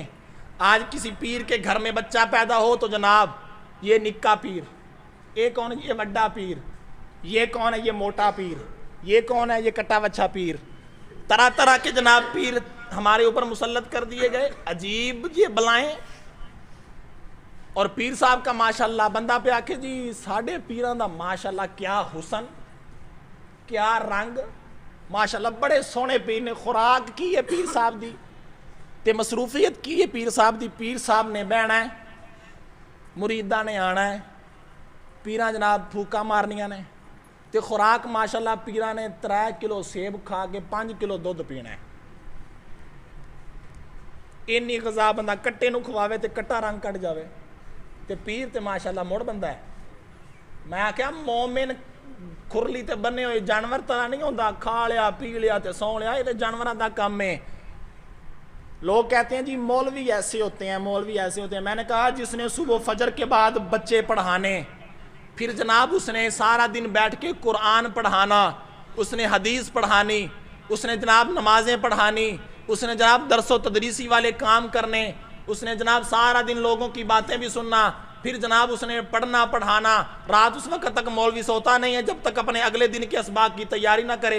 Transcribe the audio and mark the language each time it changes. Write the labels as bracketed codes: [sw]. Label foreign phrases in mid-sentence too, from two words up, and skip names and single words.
[ur] آج کسی پیر کے گھر میں بچہ پیدا ہو تو جناب یہ نکا پیر, یہ کون ہے, یہ وڈا پیر, یہ کون ہے, یہ موٹا پیر, یہ کون ہے, یہ [pa] کٹا وچھا [ur] پیر. طرح طرح کے جناب پیر ہمارے اوپر مسلط کر دیے گئے, عجیب یہ بلائیں. اور پیر صاحب کا [pa] ماشاءاللہ بندہ پہ آکے جی ساڑھے پیران دا ماشاءاللہ [ur] کیا حسن, کیا رنگ, [pa] ماشاءاللہ بڑے سونے پیر نے خوراک کی ہے پیر صاحب دی, تے مصروفیت کی ہے پیر صاحب دی. پیر صاحب نے بہنا ہے, مریدہ نے آنا ہے, پیران جناب پھوکا مارنیاں نے, تے خوراک ماشاءاللہ پیران نے 3 کلو سیب کھا کے 5 کلو دودھ پینا ہے. اینی غذا بندہ کٹے نو کھواوے تے کٹا رنگ کٹ جاوے, تے پیر تے ماشاءاللہ موڑ بندہ ہے. میں کہا مومن کھرلی تے بنے ہوئے جانور طرح نہیں ہوندہ, کھا لیا پی لیا تے سو لیا, یہ تے جانوران دا کام ہے. [ur] لوگ کہتے ہیں جی مولوی ایسے ہوتے ہیں, مولوی ایسے ہوتے ہیں. میں نے کہا جس نے صبح فجر کے بعد بچے پڑھانے, پھر جناب اس نے سارا دن بیٹھ کے قرآن پڑھانا, اس نے حدیث پڑھانی, اس نے جناب نمازیں پڑھانی, اس نے جناب درس و تدریسی والے کام کرنے, اس نے جناب سارا دن لوگوں کی باتیں بھی سننا, پھر جناب اس نے پڑھنا پڑھانا, رات اس وقت تک مولوی سوتا نہیں ہے جب تک اپنے اگلے دن کے اسباق کی تیاری نہ کرے.